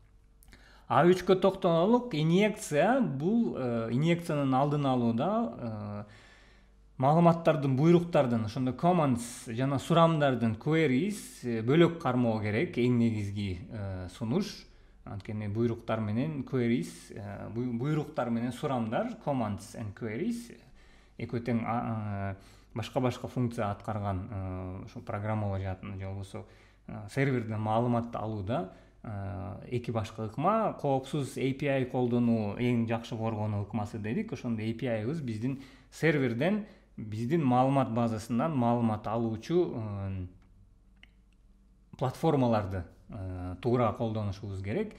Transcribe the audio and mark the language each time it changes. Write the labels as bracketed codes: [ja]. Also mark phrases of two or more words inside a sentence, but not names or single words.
[ky] A3кө токтололук. Инъекция, бул инъекциянын алдын алууда маалыматтардын, буйруктардын, ошондой commands жана сурамдардын queries бөлөк кармоо керек. Эң негизги сунуш. Анткени буйруктар менен queries, буйруктар менен сурамдар, [en] commands and queries [ky] экөө тең башка функция аткарган ошо программалоо жаатын же болбосо серверден маалыматты алууда эки башка ыкма. Коопсуз API колдонуу эң жакшы коргонуу ыкмасы дедик. Ошондо API'ыбыз биздин серверден биздин маалымат базасынан маалымат алуучу платформаларды туура колдонушубуз керек.